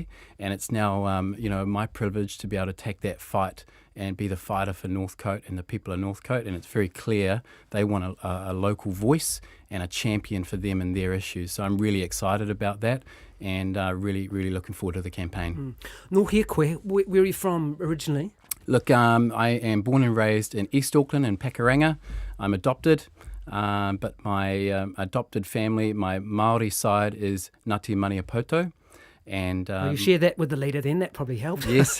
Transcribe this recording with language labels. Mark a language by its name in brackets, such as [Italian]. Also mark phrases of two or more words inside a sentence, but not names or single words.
[English] And it's now, my privilege to be able to take that fight and be the fighter for Northcote and the people of Northcote. And it's very clear they want a local voice and a champion for them and their issues. So I'm really excited about that, and really, really looking forward to the campaign. [Māori] Nō hea koe, [English] where are you from originally? Look, I am born and raised in East Auckland in Pakuranga. I'm adopted, but my adopted family, my Māori side is Ngāti Maniapoto. And you share that with the leader then, that probably helped. Yes.